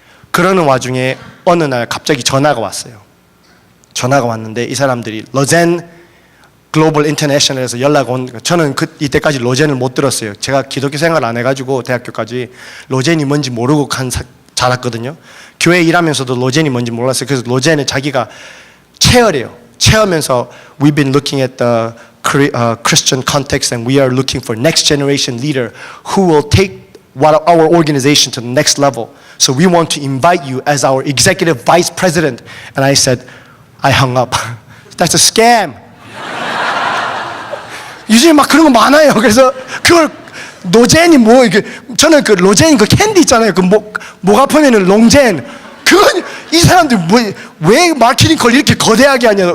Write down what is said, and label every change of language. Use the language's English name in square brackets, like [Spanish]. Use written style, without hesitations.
[Korean] 그러는 와중에 어느 날 갑자기 전화가 왔어요. 전화가 왔는데 이 사람들이 로젠 글로벌 인터내셔널에서 연락 온. 저는 이때까지 로젠을 못 들었어요. 제가 기독교 생활 안 해가지고 대학교까지 로젠이 뭔지 모르고 자랐거든요. 교회 일하면서도 로젠이 뭔지 몰랐어요. 그래서 로젠에 자기가 체어래요. 체어면서 [English] we've been looking at the Christian context and we are looking for next generation leader who will take our organization to the next level. So we want to invite you as our executive vice president. And I said, I hung up. That's a scam. [Korean] 요즘에 막 그런 거 많아요. 그래서 그걸 노젠이 뭐 이게 저는 그 로젠 그 캔디 있잖아요. 그 목 아프면은 롱젠. 그건 이 사람들 왜 마케팅 걸 이렇게 거대하게 하냐.